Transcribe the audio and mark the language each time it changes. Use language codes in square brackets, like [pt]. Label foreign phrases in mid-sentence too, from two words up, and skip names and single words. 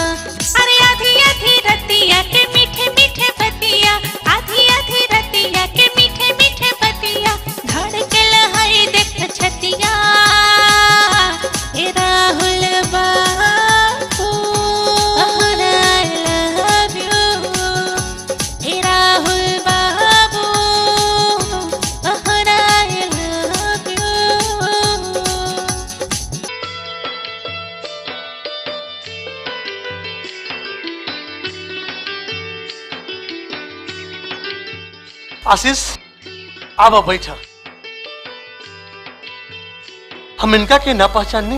[bho] अरे आधी आधी रतिया के मीठे मीठे बतिया, आधी आधी रतिया के मीठे मीठे बतिया, धड़कल है देख छतिया। ए राहुल बाबू तोहरा [en] I love you। [bho] ए राहुल बाबू तोहरा [en] I love you। [bho] आशीष आवा बैठा। हम इनका के ना पहचाननी।